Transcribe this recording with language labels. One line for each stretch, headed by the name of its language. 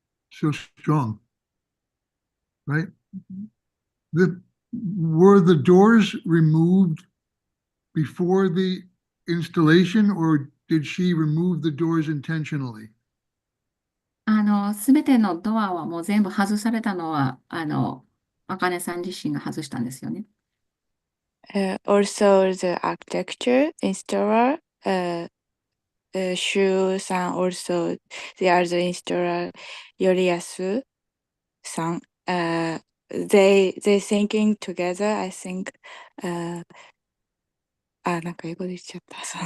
English: So strong. Right? Were the doors removed before the installation, or did she remove the doors intentionally?
Japanese: すべてのドアはもう全部外されたのは、茜さん自身が外したんですよね。
English: Also, the architecture installer, Shu-san, also the other installer, Yoriyasu-san, they thinking together, I think,
Japanese: なんか英語で言っちゃった。